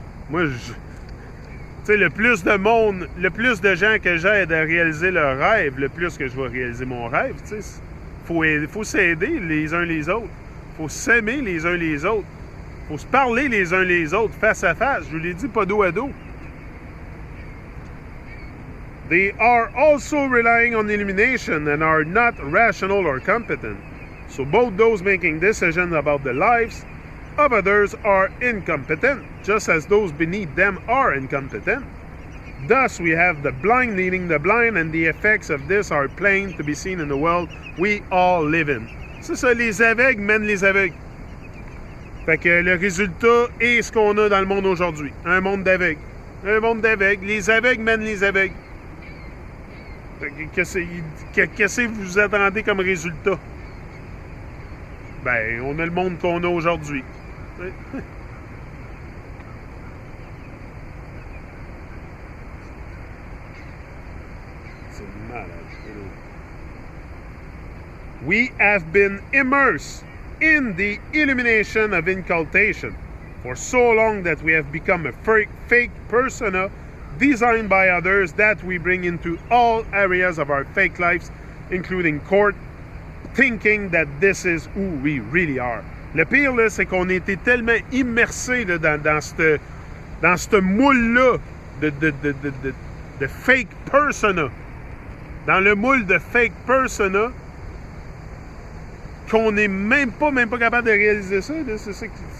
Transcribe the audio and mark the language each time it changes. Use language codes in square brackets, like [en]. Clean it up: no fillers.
[fr] Moi, tu sais, le plus de monde, le plus de gens que j'aide à réaliser leur rêve, le plus que je vais réaliser mon rêve, tu sais. Faut s'aider les uns les autres. Faut s'aimer les uns les autres. Faut se parler les uns les autres, face à face. Je vous l'ai dit, pas dos à dos. [en] They are also relying on elimination and are not rational or competent. So both those making decisions about the lives of others are incompetent, just as those beneath them are incompetent. Thus, we have the blind leading the blind, and the effects of this are plain to be seen in the world we all live in. [fr] C'est ça, les aveugles mènent les aveugles. Fait que le résultat est ce qu'on a dans le monde aujourd'hui. Un monde d'aveugles. Un monde d'aveugles. Les aveugles mènent les aveugles. Qu'est-ce que vous attendez comme résultat? Ben, on a le monde qu'on a aujourd'hui. C'est malade. [en] We have been immersed in the illumination of incultation for so long that we have become a fake persona designed by others that we bring into all areas of our fake lives, including court, thinking that this is who we really are. [fr] Le pire, là, c'est qu'on était tellement immersés là, dans ce moule-là de fake persona, dans le moule de fake persona, qu'on n'est même pas capable de réaliser ça. Là, c'est ça qui...